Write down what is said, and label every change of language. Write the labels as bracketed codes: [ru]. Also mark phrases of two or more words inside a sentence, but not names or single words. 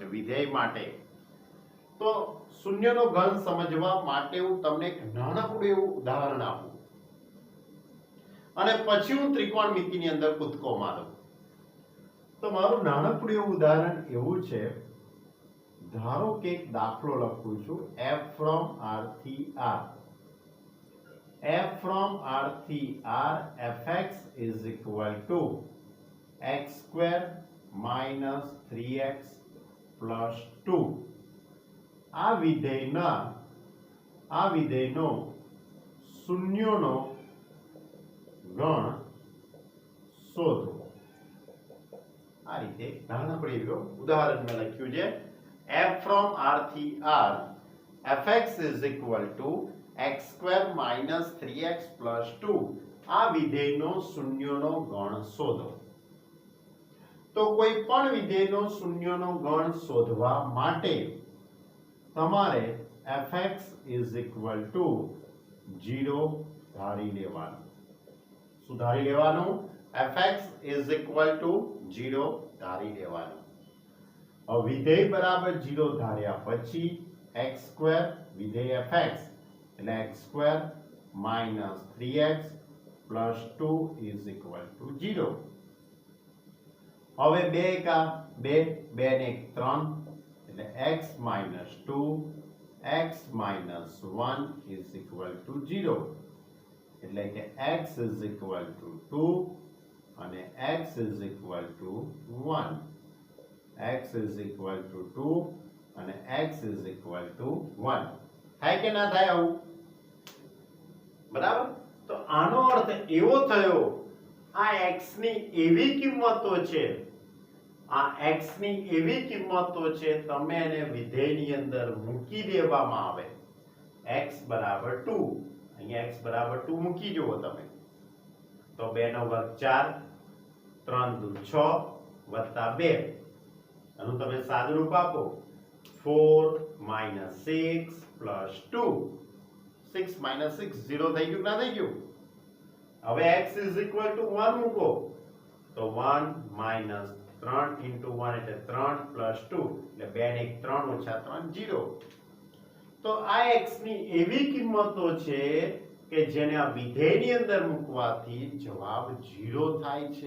[gu] વિધેય માટે તો શૂન્યનો ઘન સમજવા માટે હું તમને એક નાનકડું એવું ઉદાહરણ આપું અને પછી હું ત્રિકોણમિતિની અંદર કૂદકો મારું. તો મારું નાનકડું એવું ઉદાહરણ એવું છે. ધારો કે એક દાખલો લખું છું [en] f from r [gu] થી r. [en] f from r [gu] થી [en] r fx is equal to x square minus 3x plus 2. [gu] આ વિધેયનો શૂન્યનો ગણ શોધો. આ રીતે નાનકડું એવું ઉદાહરણ મેં લખ્યું છે. [en] f from r થી r fx is equal to x square minus 3x plus 2. [gu] આ વિધેયનો શૂન્યનો ગણ શોધો. તો કોઈ પણ વિધેયનો શૂન્યનો ગણ શોધવા માટે તમારે [en] fx is equal to 0 [gu] ધારી લેવાનું. શું ધારી લેવાનું? [en] fx is equal to 0 [gu] ધારી લેવાનું. હવે વિધેય બરાબર 0 ધાર્યા પછી x સ્ક્વેર વિધેય fx એટલે x સ્ક્વેર [en] minus 3x plus 2 is equal to 0. [gu] હવે 2 એકા 2 2 ને 3 એટલે [en] x minus 2 x minus 1 is equal to 0. [gu] એટલે કે [en] x is equal to 2 અને x is equal to 1. x is equal to 2 [gu] અને [en] x is equal to 1. [gu] થાય કે ના થાય આવું? બરાબર. તો આનો અર્થ એવો થયો આ x ની એવી કિંમતો છે, આ x ની એવી કિંમતો છે તમે એને વિધેયની અંદર મૂકી દેવામાં આવે. x બરાબર 2, અહીંયા x બરાબર 2 મૂકી જુઓ તમે તો 2 નો વર્ગ 4 3 દુ 6 વત્તા 2 આનું તમે સાદુરૂપ આપો [en] 4 minus 6 plus 2. [gu] 6 minus 6 0 થઈ ગયું ના થઈ ગયું? હવે [en] x is equal to 1 [gu] મૂકો તો [en] 1 minus 3 into 1 [gu] એટલે [en] 3 plus 2 [gu] એટલે 2 ને 3 ઓછા 3 0. તો આ x ની એવી કિંમતો છે કે જેને આ વિધેયની અંદર મૂકવાથી જવાબ 0 થાય છે.